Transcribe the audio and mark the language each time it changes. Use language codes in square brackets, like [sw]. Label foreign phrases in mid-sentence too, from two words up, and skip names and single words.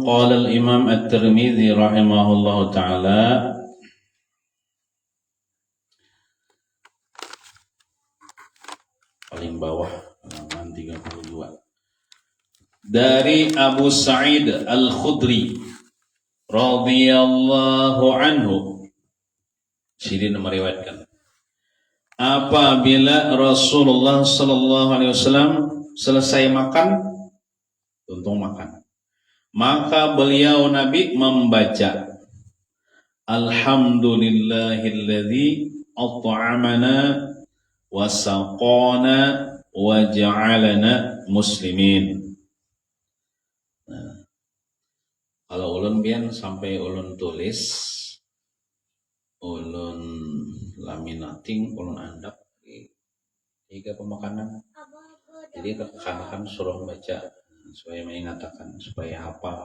[ar] قال الإمام الترمذي رحمه الله تعالى, [bjn] paling bawah halaman 32. Dari Abu Sa'id Al-Khudri [ar] رضي الله عنه, [bjn] Sidin meriwayatkan, apabila Rasulullah [ar] صلى الله عليه وسلم [bjn] selesai makan, tuntung makan, maka beliau Nabi membaca [ar] الحمد لله الذي أطعمنا وسقانا وجعلنا مسلمين. [bjn] Nah, kalau ulun bian sampai ulun tulis, ulun laminating, ulun andap tiga pemakanan. Jadi kekanakan suruh baca supaya mengatakan, supaya hafal.